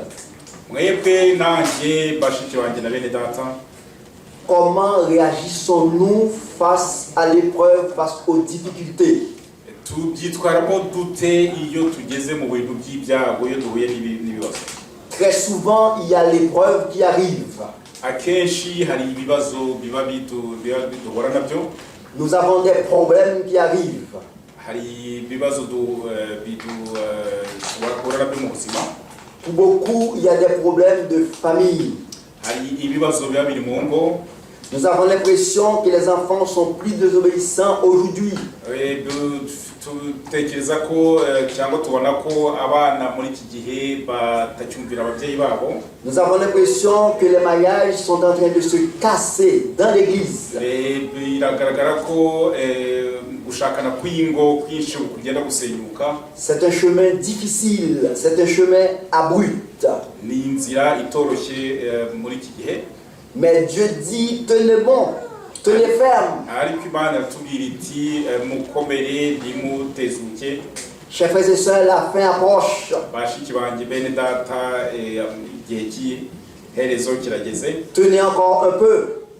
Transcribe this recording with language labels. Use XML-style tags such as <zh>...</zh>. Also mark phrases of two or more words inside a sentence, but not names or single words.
<rw>Mwebwe nanjye bashiki banjye na bene data,</rw> <fr>comment réagissons-nous face à l'épreuve, face aux difficultés?</fr> <rw>tubyitwaramo dute iyo tugeze mu bintu by'ibyago, iyo duhuye n'ibibazo?</rw> <fr>Très souvent, il y a l'épreuve qui arrive.</fr> <rw>Akenshi hari ibibazo biba duhura nabyo.</rw> <fr>Nous avons des problèmes qui arrivent.</fr> <rw>Hari ibibazo duhura nabyo mu buzima.</rw> <fr>Pour beaucoup, il y a des problèmes de famille.</fr> <rw>Hari ibibazo biba biri mu ngo.</rw> <fr>Nous avons l'impression que les enfants sont plus désobéissants aujourd'hui.</fr> <rw>Tutekereza ko cyangwa tubona ko abana muri iki gihe batacyumvira ababyeyi babo.</rw> <fr>Nous avons l'impression que les mariages sont en train de se casser dans l'église.</fr> <rw>Biragaragara ko gushakana kw'ingo kwinshi kugenda gusenyuka.</rw> <fr>C'est un chemin difficile, c'est un chemin abrupt.</fr> <rw>Ni inzira itoroshye muri iki gihe.</rw> <fr>Mais Dieu dit, tenez bon, tenez ferme. Chers frères et sœurs, la fin approche. Tenez encore un peu.</fr>